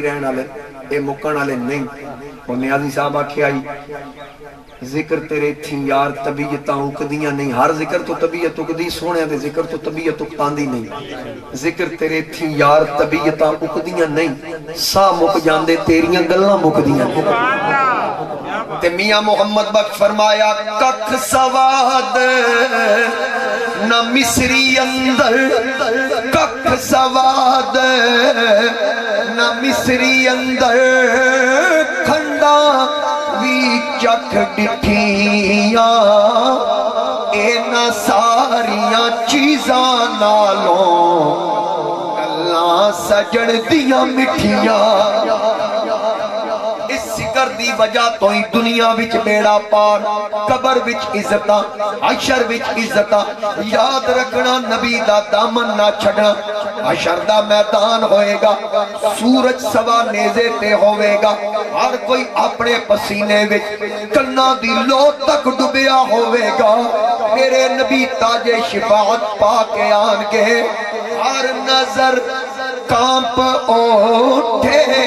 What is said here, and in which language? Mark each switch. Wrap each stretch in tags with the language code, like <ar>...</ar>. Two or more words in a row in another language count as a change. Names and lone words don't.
<pa>رہن آلے اے مکن آلے نہیں اور نیازی صاحب آکھے آئی ذکر تیرے تھی یار طبیعتاں اکدیاں نہیں ہر ذکر تو طبیعت اکدی سونے دے ذکر تو طبیعت اکتاندی نہیں ذکر تیرے تھی یار طبیعتاں اکدیاں نہیں سا مک جاندے تیریاں گلاں مکدیاں تے میاں محمد بخش فرمایا ککھ سواد نہ مصری اندر ککھ سواد نہ مصری اندر کھنڈا وی چکھ ڈٹھیاں اینا ساریاں چیزاں نالوں گلاں سجن دیاں مٹھیاں اس ذکر دی وجہ تو ہی دنیا وچ بیڑا پار قبر وچ عزتاں حشر وچ عزتاں یاد رکھنا نبی دا دامن نہ چھڑنا حشر دا میدان ہوئے گا سورج سوا نیزے تے ہوئے گا ہر کوئی اپنے پسینے وچ کنا دی لو تک ڈبیا ہوئے گا میرے نبی تاج شفاعت پا کے آن کے ہر نظر کانپ اٹھے</pa>